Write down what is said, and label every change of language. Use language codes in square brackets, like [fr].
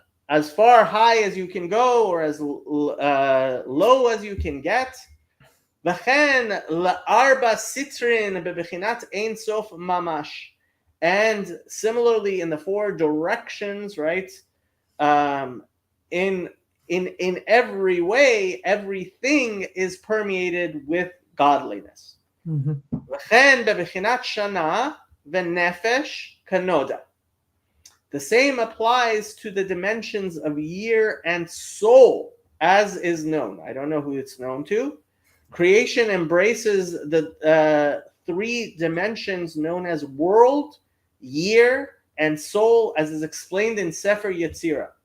[en] As far high as you can go, or as low as you can get. [he] וכן לארבע סיטרין בבחינת אין סוף ממש. [en] And similarly in the four directions, right? In every way, everything is permeated with godliness. [he] וכן בבחינת שנה ונפש כנודע. [en] The same applies to the dimensions of year and soul, as is known. I don't know who it's known to. Creation embraces the three dimensions known as world, year, and soul, as is explained in Sefer Yetzirah.